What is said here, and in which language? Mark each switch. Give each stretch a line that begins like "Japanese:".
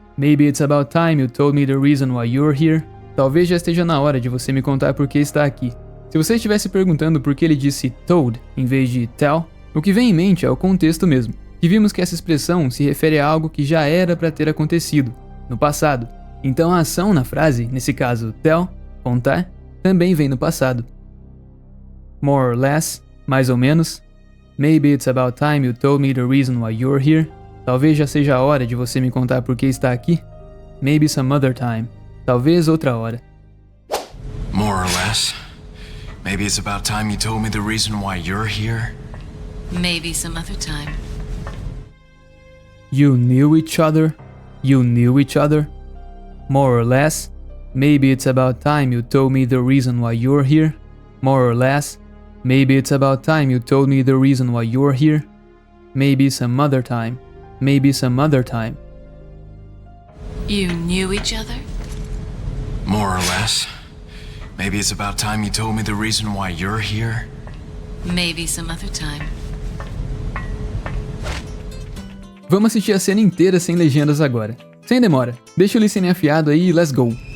English: Maybe it's about time you told me the reason why you're here.
Portuguese: Talvez já esteja na hora de você me contar por que está aqui. Se você estivesse perguntando por que ele disse told em vez de tell, o que vem em mente é o contexto mesmo. E vimos que essa expressão se refere a algo que já era para ter acontecido, no passado. Então a ação na frase, nesse caso tell, contar, também vem no passado.
English: More or less,
Portuguese: mais ou menos.
English: Maybe it's about time you told me the reason why you're here.
Portuguese: Talvez já seja a hora de você me contar por que está aqui.
English: Maybe some other time.
Portuguese: Talvez outra hora.
English: More or less. Maybe it's about time you told me the reason why you're here. Maybe some other time. You knew each other. You knew each other. More or less. Maybe it's about time you told me the reason why you're here. More or less. Maybe it's about time you told me the reason why you're here. Maybe some other time. Maybe some other time. You knew each other? More or less. Maybe it's about time you told me the reason why you're here. Maybe some other time.
Portuguese: Vamos assistir a cena inteira sem legendas agora. Sem demora. Deixa o listening afiado aí e
English: let's go.